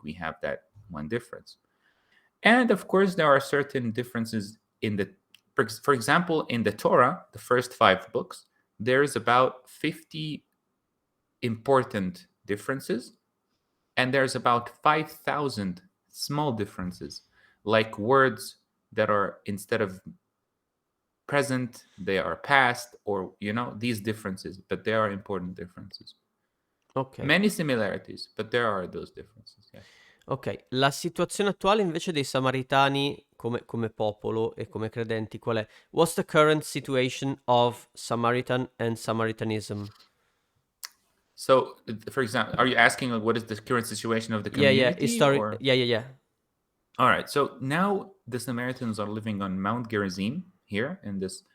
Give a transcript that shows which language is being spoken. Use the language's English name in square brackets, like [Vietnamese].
[English] We have that one difference. And of course, there are certain differences for example, in the Torah, the first 5 books, there's about 50 important differences, and there's about 5,000 small differences, like words that are, instead of present, they are past, or these differences, but they are important differences. Ok. Many similarities, but there are those differences. Yes. [Italian] Ok, la situazione attuale invece dei Samaritani come popolo e come credenti qual è? [English] What's the current situation of Samaritan and Samaritanism? So, for example, are you asking, like, what is the current situation of the community? Yeah. All right. So now the Samaritans are living on Mount Gerizim here in this.